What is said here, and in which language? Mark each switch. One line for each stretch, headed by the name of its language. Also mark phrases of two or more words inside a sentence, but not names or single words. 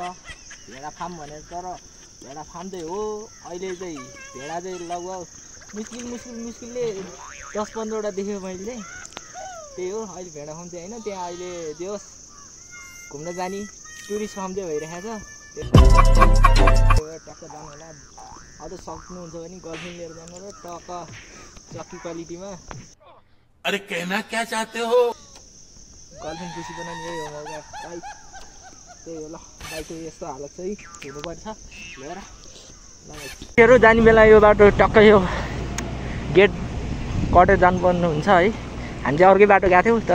Nepali: भेडा फार्म भनेर तर भेडा फार्म चाहिँ हो अहिले चाहिँ भेडा चाहिँ लगभग मुस्किलले 10-15वटा देखेँ मैले त्यही हो अहिले भेडा फार्म चाहिँ होइन त्यहाँ अहिले जे होस् घुम्न जाने टुरिस्ट फार्म चाहिँ भइरहेको छ टक्क जानु होला अझ सक्नुहुन्छ भने गर्लफ्रेन्ड लिएर जानु होला टक्क चक्की क्वालिटीमा
Hindi: अरे कहना क्या चाहते हो
Nepali: गर्लफ्रेन्ड खुसी बनाउने यही हो मौका बाइक त्यही हो ल बाइकको यस्तो हालत चाहिँ हुनुपर्छ लिएर जाने बेला यो बाटो टक्कै यो गेट कटेर जानुपर्ने हुन्छ है हामी चाहिँ अर्कै बाटो गएको थियौँ